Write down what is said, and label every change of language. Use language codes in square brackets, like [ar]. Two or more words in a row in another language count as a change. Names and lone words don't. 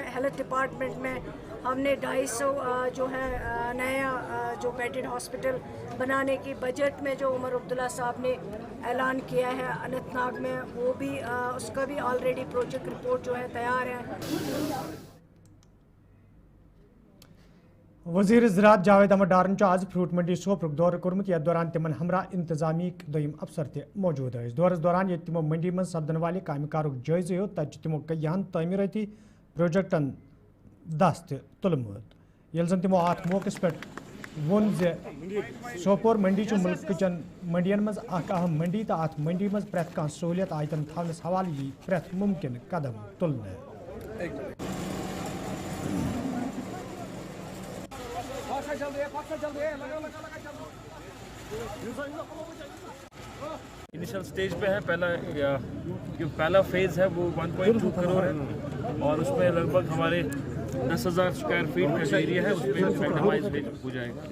[en] health department [hi] में हमने 250 जो है नया जो [en] bedded hospital [hi] बनाने की बजट में जो उमर अब्दुल्ला साहब ने ऐलान किया है अनंतनाग में, वो भी उसका भी ऑलरेडी [en] project report [hi] जो है तैयार है। [ks] वजीर ज़राअत जावेद अहमद डारन आज फ्रूट मंडी सोपुर दौर कोर्मुत यथ दौरान तिमन हमरा इंतजामी दोयम अफसर ते मौजूद दौरस दौरान ये तिमो मंडी में सपदन वाले कामकारुक जायज़े हो, तत तिमो कईयान तमीरती प्रोजेक्टन दस्त तुलमुत। ये जन तिमो अत मौके पे वोन जे सोपोर मंडी मुल्क चन मंडियन मज अहम मंडी तो अत मंडी मज प्रेथ कह सहूलियत आयतन थवनस हवाले यी प्रेथ मुमकिन कदम तुलने। [en] initial stage [hi] पे है। जो पहला फेज़ है वो 1.2 करोड़ है और उसमें लगभग हमारे 10,000 [en] square feet [hi] का जो एरिया है उसमें मैक्सिमाइज हो जाएगा।